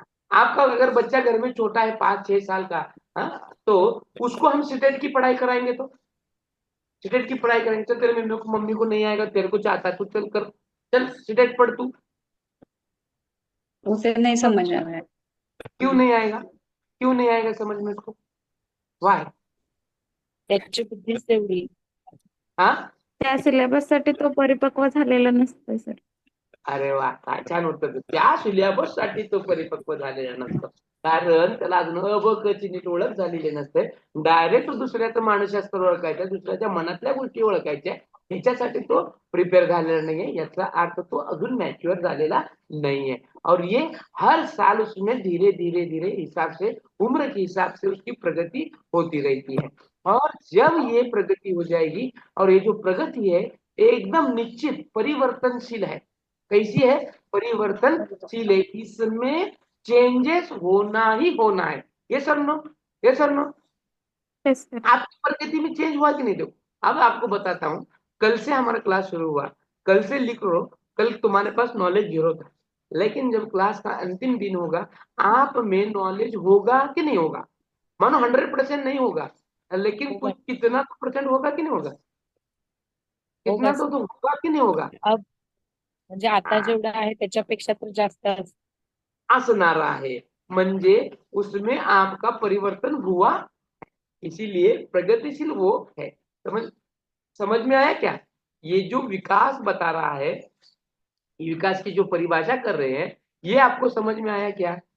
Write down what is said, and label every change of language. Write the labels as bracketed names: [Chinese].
[Hindi] आपका अगर बच्चा घर में छोटा है, 5-6 साल का, हाँ, तो उसको हम सीटेट की पढ़ाई कराएंगे, तो सीटेट की पढ़ाई करेंगे, चल तेरे मम्मी को नहीं आएगा, तेरे को चाहता है तू चल कर, चल सीटेट पढ़ तू। उसे नहीं समझ आ रहा है। क्यों नहीं आएगा? क्यों नहीं आएगा समझ में उसको? [English] Why? [Marathi] त्याची बुद्धीच तेवढी. [Hindi] हाँ, [Marathi] त्या सिलेबससाठी तो परिपक्व झालेला नसतोय सर. अरे वा, काय छान उत्तर दिलं. त्या सिलेबस साठी तो परिपक्व झालेला नसतो, कारण त्याला अजून अ ब क ची नीट ओळख झालेली नसते. डायरेक्ट दुसऱ्याचं मानसशास्त्र ओळखायचं, दुसऱ्याच्या मनातल्या गोष्टी ओळखायच्या, ह्याच्यासाठी तो प्रिपेअर झालेला नाहीये, याचा अर्थ तो अजून मॅच्युअर झालेला नाहीये. [Hindi] और ये हर साल उसमें धीरे धीरे धीरे हिसाब से, उम्र के हिसाब से उसकी प्रगति होती रहती है। और जब ये प्रगति हो जाएगी, और ये जो प्रगति है एकदम निश्चित परिवर्तनशील है। कैसी है? परिवर्तनशील है, इसमें चेंजेस होना ही होना है। [English] ये sir no, ये sir no, yes sir. [Hindi] आपकी प्रगति में चेंज हुआ कि नहीं? देखो, अब आपको बताता हूँ, कल से हमारा क्लास शुरू हुआ, कल से लिख लो, कल तुम्हारे पास नॉलेज 0 था, लेकिन जब क्लास का अंतिम दिन होगा, आप में नॉलेज होगा कि नहीं होगा? मानो 100% नहीं होगा, लेकिन होगा. कुछ कितना तो परसेंट होगा कि नहीं होगा? कितना होगा तो [English] Sir. [Hindi] होगा कि नहीं होगा? [Marathi] अब म्हणजे आता जेवढं आहे त्याच्यापेक्षा तर जास्त असतं. असणार आहे, म्हणजे [Hindi] उसमें आपका परिवर्तन हुआ, इसीलिए प्रगतिशील वो है। समझ समझ में आया क्या? ये जो विकास बता रहा है, ये विकास की जो परिभाषा कर रहे हैं, ये आपको समझ में आया क्या?